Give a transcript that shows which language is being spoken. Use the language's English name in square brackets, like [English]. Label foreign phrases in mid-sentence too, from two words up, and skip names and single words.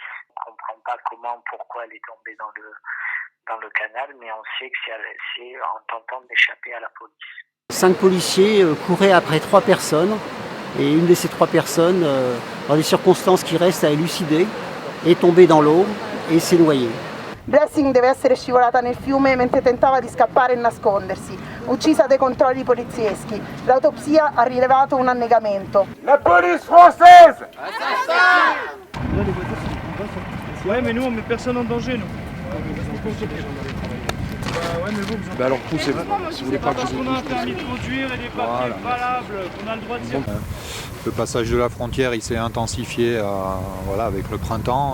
[French] On ne comprend pas comment, pourquoi elle est tombée dans le canal, mais on sait que c'est en tentant d'échapper à la police. 5 policiers couraient après 3 personnes, et une de ces 3 personnes, dans les circonstances qui restent à élucider, est tombée dans l'eau et s'est noyée. [Italian] Blessing deve essere scivolata nel fiume mentre tentava di scappare e nascondersi, uccisa dai controlli polizieschi. L'autopsia ha rilevato un annegamento. [French] La police française! Ouais, mais nous on met personne en danger, nous. Ouais, mais vous Bah alors poussez, si vous voulez pas que je vous pousse. On a un permis de conduire et des papiers valables, qu'on a le droit de dire. Le passage de la frontière, il s'est intensifié avec le printemps.